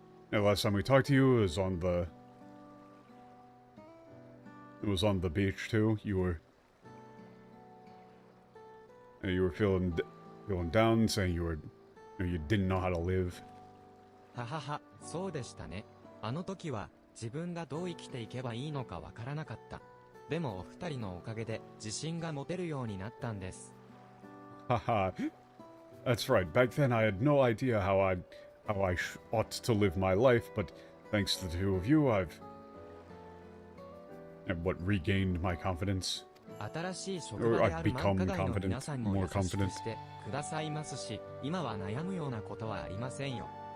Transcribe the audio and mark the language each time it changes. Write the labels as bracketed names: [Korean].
[English] last time we talked to you, it was on the... It was on the beach too. You were feeling down, saying you didn't know how to live. [Japanese] ははは、そうでしたね。あの時は自分がどう生きていけばいいのかわからなかった。でもお二人のおかげで自信が持てるようになったんです。 [English] Haha. That's right. Back then I had no idea how I ought to live my life, but thanks to the two of you, I've regained my confidence. [Japanese] 新しい職場である繁華街の皆さんも優しくしてくださいますし、今は悩むようなことはありませんよ。